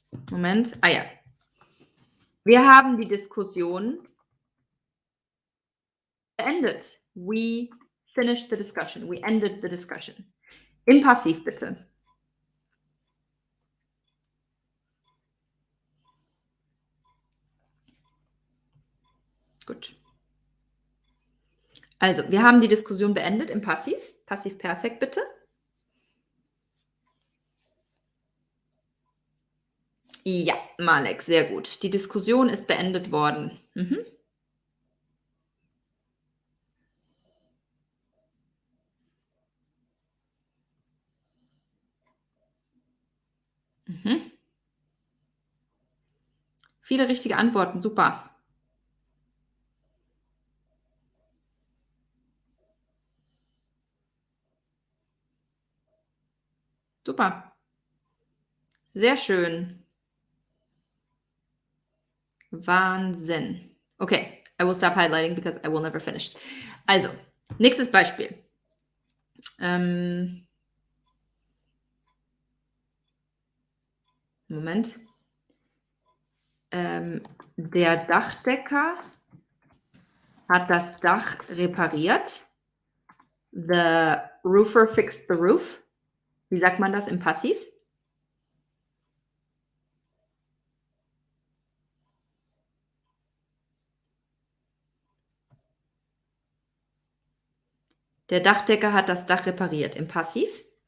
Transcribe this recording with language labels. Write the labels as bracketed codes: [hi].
[de] Moment. Ah ja. Wir haben die Diskussion beendet. [en] We finished the discussion. We ended the discussion. [de] Im Passiv bitte. Gut. Also, wir haben die Diskussion beendet im Passiv. Passiv perfekt bitte. Ja, Malek, sehr gut. Die Diskussion ist beendet worden. Mhm. Mhm. Viele richtige Antworten, super. Super. Sehr schön. Wahnsinn. [en] Okay, I will stop highlighting because I will never finish. [de] Also, nächstes Beispiel. Moment. Der Dachdecker hat das Dach repariert. [en] The roofer fixed the roof. [de] Wie sagt man das im Passiv? Der Dachdecker hat das Dach repariert. Im Passiv?